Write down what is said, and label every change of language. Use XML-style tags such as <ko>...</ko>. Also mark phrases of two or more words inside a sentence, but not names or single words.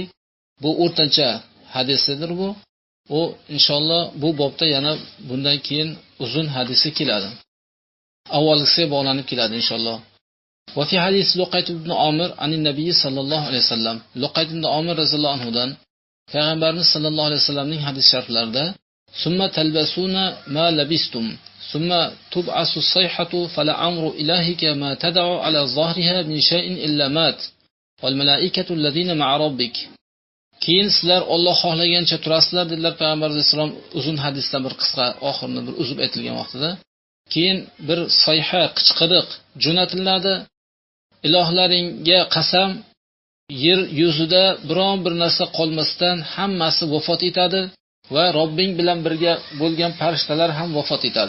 <uz>Bu o'rtancha hadisidir bu. O inshaalloh bu bobda yana bundan keyin uzun hadisi keladi. Avvalgisiga bog'lanib keladi inshaalloh.</uz> <ar>وفي حديث لقيط بن عامر عن النبي صلى الله عليه وسلم.</ar> <uz>Luqayt ibn Amir radhiyallohu anhudan Payg'ambarimiz sallallohu alayhi vasallamning hadis sharhlarida</uz> <ar>ثم تلبثون ما لبثتم ثم تبعث الصيحة فلعمر إلهك ما تدع على ظهرها من شيء إلا مات والملائكة الذين مع ربك.</ar> <uz>Keyin sizlar Alloh xohlagancha turasizlar dedilar Payg'ambar vasallam uzun hadisdan bir qisqa oxirini bir uzib aytilgan vaqtida. Keyin bir sayha qichqiriq jo'natiladi. Ilohlaringga qasam, yer yuzida biron bir narsa qolmasdan hammasi vafot etadi va Robbing bilan birga bo'lgan farishtalar ham vafot etadi.</uz>